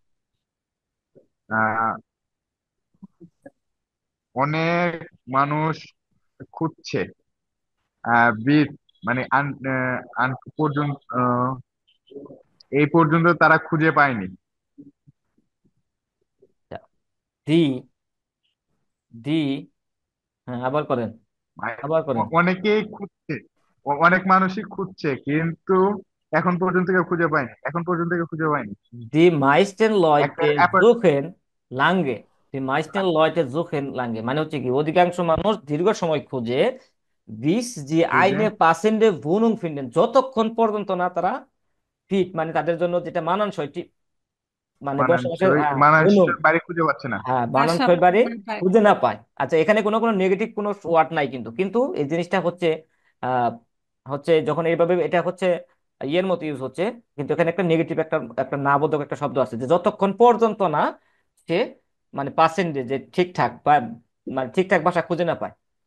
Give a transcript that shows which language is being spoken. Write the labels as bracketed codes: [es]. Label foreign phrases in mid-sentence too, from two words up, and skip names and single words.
[bn] আহ, অনেক মানুষ খুঁজছে, বিচ মানে পর্যন্ত এই পর্যন্ত তারা খুঁজে পায়নি। দি দি হ্যাঁ, আবার করেন, মানে আবার করেন। অনেকেই খুঁজছে, অনেক মানুষই খুঁজছে, কিন্তু এখন পর্যন্ত কেউ খুঁজে পায়নি। [de] Die meisten [bn] একটা [de] Leute suchen lange. Die meisten Leute suchen lange [bn] মানে হচ্ছে কি, অধিকাংশ মানুষ দীর্ঘ সময় খোঁজে, [de] bis sie [bn] খুঁজে [de] eine passende Wohnung finden, [bn] যতক্ষণ পর্যন্ত না তারা ফিট মানে তাদের জন্য যেটা মানানসই মানে বসবাসের wohnung, মানানসই বাড়ি খুঁজে পাচ্ছে না। হ্যাঁ বাসা মানানসই বাড়ি না পায়। খুঁজে না পায়। আচ্ছা, এখানে কোনো কোনো নেগেটিভ কোনো ওয়ার্ড নাই, কিন্তু কিন্তু এই জিনিসটা হচ্ছে আহ হচ্ছে যখন এইভাবে এটা হচ্ছে ইয়ের মতো ইউজ হচ্ছে, কিন্তু এখানে একটা নেগেটিভ একটা একটা না বোধক একটা শব্দ আছে, যে যতক্ষণ পর্যন্ত না সে মানে পার্সেন্টেজ যে ঠিকঠাক বা মানে ঠিকঠাক ভাষা খুঁজে না পায়।